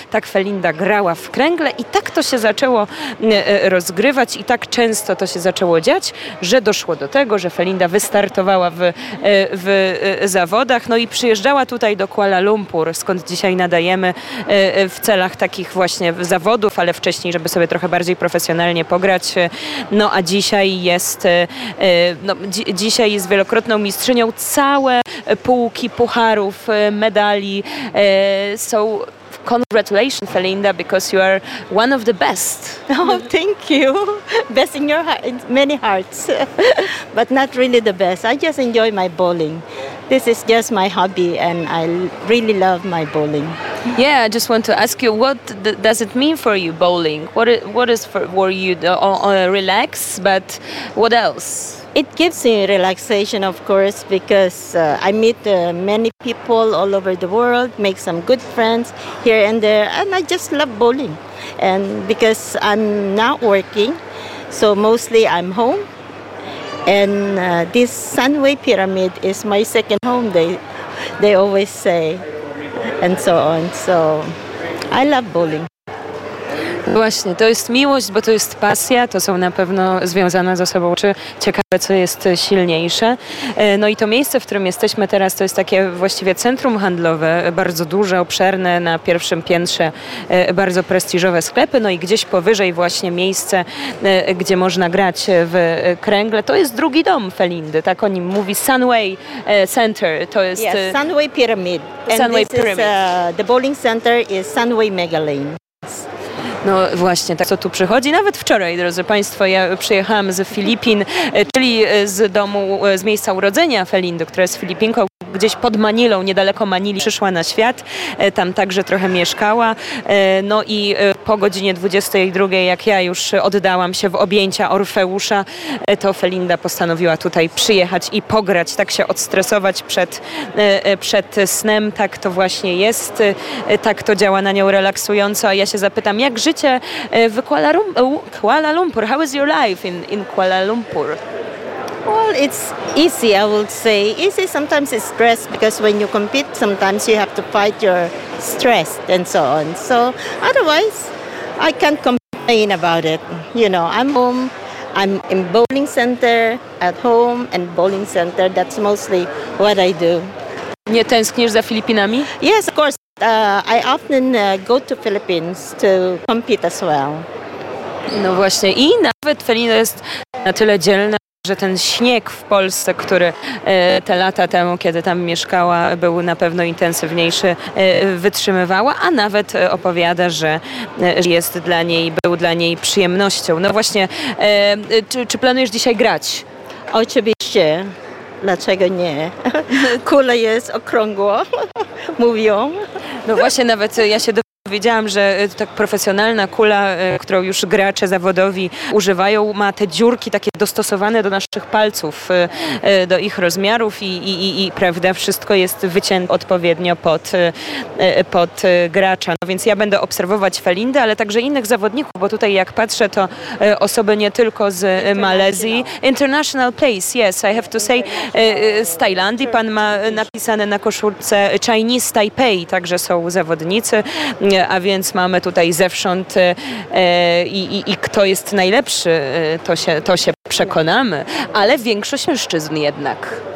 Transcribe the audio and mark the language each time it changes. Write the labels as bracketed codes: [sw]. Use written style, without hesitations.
[pl] Tak Felinda grała w kręgle i tak to się zaczęło rozgrywać i tak często to się zaczęło dziać, że doszło do tego, że Felinda wystartowała w zawodach, no i przyjeżdżała tutaj do Kuala Lumpur, skąd dzisiaj nadajemy w celach takich właśnie zawodów, ale wcześniej, żeby sobie trochę bardziej profesjonalnie pograć. No a dzisiaj jest, dzisiaj jest wielokrotną mistrzynią, całe półki pucharów, medali. [en] So congratulations, Felinda, because you are one of the best. Oh, thank you. Best in your heart, in many hearts, but not really the best. I just enjoy my bowling. This is just my hobby and I really love my bowling. Yeah, I just want to ask you, what does it mean for you, bowling? Relax, but what else? It gives me relaxation, of course, because I meet many people all over the world, make some good friends here and there, and I just love bowling. And because I'm not working, so mostly I'm home. And this Sunway Pyramid is my second home, they always say, and so on. So I love bowling. [pl] Właśnie, to jest miłość, bo to jest pasja, to są na pewno związane ze sobą rzeczy. Ciekawe, co jest silniejsze. No i to miejsce, w którym jesteśmy teraz, to jest takie właściwie centrum handlowe, bardzo duże, obszerne, na pierwszym piętrze bardzo prestiżowe sklepy, no i gdzieś powyżej właśnie miejsce, gdzie można grać w kręgle. To jest drugi dom Felindy, tak o nim mówi, Sunway Center. To jest [en] yes, Sunway Pyramid. Sunway and this Pyramid. The bowling center is Sunway Mega Lane. [pl] No właśnie, tak co tu przychodzi. Nawet wczoraj, drodzy Państwo, ja przyjechałam z Filipin, czyli z domu, z miejsca urodzenia Felindy, która jest Filipinką. Gdzieś pod Manilą, niedaleko Manili, przyszła na świat. Tam także trochę mieszkała. No i po godzinie 22, jak ja już oddałam się w objęcia Orfeusza, to Felinda postanowiła tutaj przyjechać i pograć, tak się odstresować przed snem. Tak to właśnie jest. Tak to działa na nią relaksująco. A ja się zapytam, jak życie w Kuala Lumpur? [en] How is your life in Kuala Lumpur? Well, it's easy, I would say. Easy, sometimes it's stress, because when you compete, sometimes you have to fight your stress and so on. So otherwise, I can't complain about it. You know, I'm home, I'm in bowling center, at home and bowling center. That's mostly what I do. [pl] Nie tęsknisz za Filipinami? [en] Yes, of course. I often go to Philippines to compete as well. [pl] No właśnie, i nawet Felina jest na tyle dzielna, że ten śnieg w Polsce, który te lata temu, kiedy tam mieszkała, był na pewno intensywniejszy, wytrzymywała, a nawet opowiada, że jest dla niej, był dla niej przyjemnością. No właśnie, czy planujesz dzisiaj grać? Oczywiście. Dlaczego nie? Kula jest okrągła, mówią. No właśnie, nawet ja się dowiedziałam, że tak profesjonalna kula, którą już gracze zawodowi używają, ma te dziurki takie dostosowane do naszych palców, do ich rozmiarów i prawda, wszystko jest wycięte odpowiednio pod gracza. No więc ja będę obserwować Felindę, ale także innych zawodników, bo tutaj jak patrzę, to osoby nie tylko z Malezji. [en] International place, yes, I have to say. [pl] Z Tajlandii, pan ma napisane na koszulce Chinese Taipei, także są zawodnicy. A więc mamy tutaj zewsząd i kto jest najlepszy, to się przekonamy. Ale większość mężczyzn jednak.